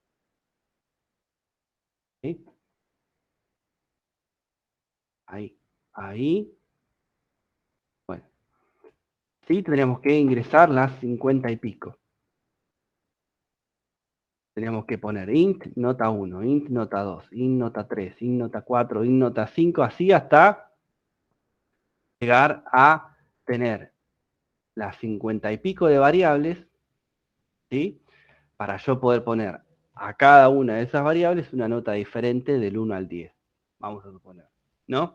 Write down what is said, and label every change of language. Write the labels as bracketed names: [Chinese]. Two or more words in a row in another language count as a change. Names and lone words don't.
[Spanish] ¿Sí? Ahí. Bueno, sí, tendríamos que ingresar las 50 y pico. Teníamos que poner int nota 1, int nota 2, int nota 3, int nota 4, int nota 5, así hasta llegar a tener las 50 y pico de variables, ¿sí? Para yo poder poner a cada una de esas variables una nota diferente del 1 al 10, vamos a suponer, ¿no?